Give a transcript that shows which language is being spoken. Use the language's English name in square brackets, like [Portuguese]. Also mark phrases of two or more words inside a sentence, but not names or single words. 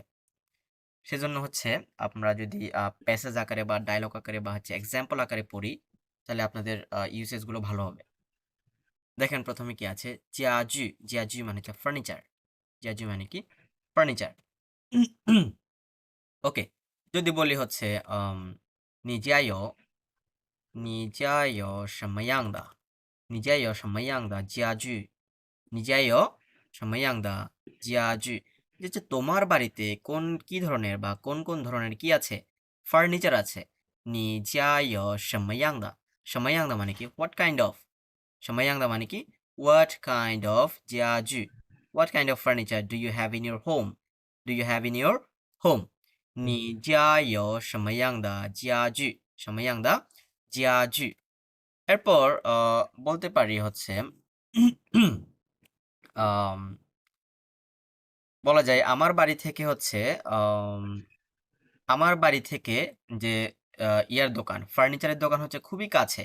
[Bangla] সেজন্য হচ্ছে আমরা যদি প্যাসেজ আকারে বা ডায়লগ আকারে বা হচ্ছে এক্সাম্পল আকারে পড়ি তাহলে আপনাদের ইউসেজগুলো ভালো হবে। দেখেন প্রথমে কি আছে, জিয়াজু। জিয়াজু মানে হচ্ছে ফার্নিচার। জিয়াজু মানে কি ফার্নিচার। ওকে। যদি বলি হচ্ছে [Chinese] 你家有什么样的你家有什么样的家具你家有什么样的家具 [Bangla] যে হচ্ছে তোমার বাড়িতে কোন কি ধরনের বা কোন কোন ধরনের কি আছে ফার্নিচার আছে। [Chinese] 你家有什么样的什么样的 [Bangla] মানে কি [English] what kind of [Chinese] 什么样的 মানে [Bangla] কি [English] what kind of 家具 what kind of furniture do you have in your home [Bangla] do you have in your home [Chinese] 你家有什么样的家具什么样的家具 [Bangla] এরপর বলতে পারি হচ্ছে আম, বলা যায় আমার বাড়ি থেকে হচ্ছে আমার বাড়ি থেকে যে ইয়ার দোকান ফার্নিচারের দোকান হচ্ছে খুবই কাছে।